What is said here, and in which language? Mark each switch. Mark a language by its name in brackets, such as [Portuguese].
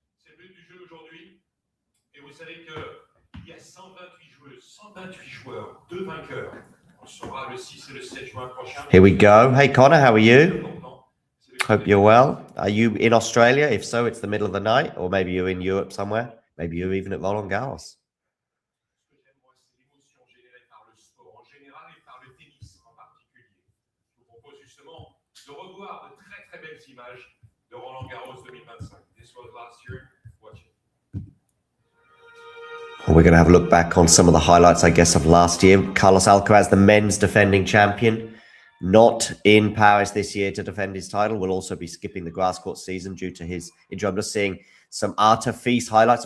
[French] C'est le but du jeu aujourd'hui. Et vous savez qu'il y a 128 joueuses, 128 joueurs, 2 vainqueurs. On sera le 6 et le 7 juin prochain. [English] Here we go. Hey, Connor, how are you? Hope you're well. Are you in Australia? If so, it's the middle of the night, or maybe you're in Europe somewhere. Maybe you're even at Roland Garros. [French] Ce que j'aime, moi, c'est l'émotion générée par le sport en général et par le tennis en particulier. Je vous propose justement de revoir de très très belles images de Roland Garros 2025. [English] This was last year. Watch it. We're going to have a look back on some of the highlights, I guess, of last year. Carlos Alcaraz, the men's defending champion, not in Paris this year to defend his title. Will also be skipping the grass court season due to his injury. I'm just seeing some Artefis highlights.